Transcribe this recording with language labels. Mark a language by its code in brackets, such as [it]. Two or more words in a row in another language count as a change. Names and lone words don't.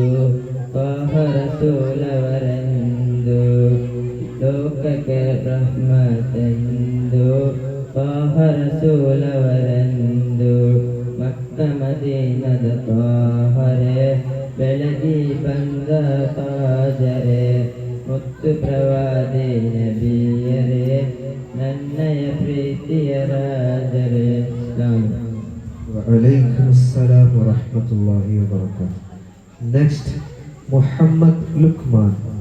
[kn] ತ್ವಾಹ ರಸೂಲವರೆಂದು ಲೋಕಕ್ಕೆ ರಹ್ಮತೆಂದು ತ್ವಾಹ ರಸೂಲವರೆಂದು ಮಕ್ಕ ಮದೀನದ ತ್ವಾಹರೆ ಬೆಳಗಿ ಬಂದ ತಾಜರೆ ಮುತ್ತು ಪ್ರವಾದಿ ನಬಿಯರೇ ನನ್ನಯ ಪ್ರೀತಿಯ ರಾಜರೇ. [ar] وعليكم السلام ورحمة الله وبركاته. [en] Next, Muhammad Lukman.